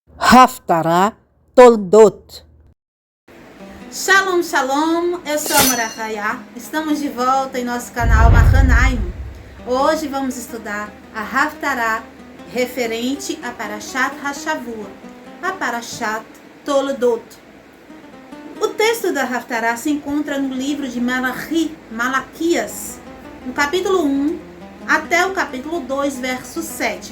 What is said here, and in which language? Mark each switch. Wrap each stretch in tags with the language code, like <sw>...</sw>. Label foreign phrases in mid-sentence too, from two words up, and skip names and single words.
<pt>Haftarah Toldot.</pt> <he>שלום, שלום,</he> <pt>eu sou a Marahaya. Estamos de volta em nosso canal Mahanaim. Hoje vamos estudar a Haftarah referente a</pt> <he>פרשת השבוע,</he> <pt>a Parashat Toldot. O texto da Haftarah se encontra no livro de Malaquias, no capítulo 1 até o capítulo 2, verso 7.</pt>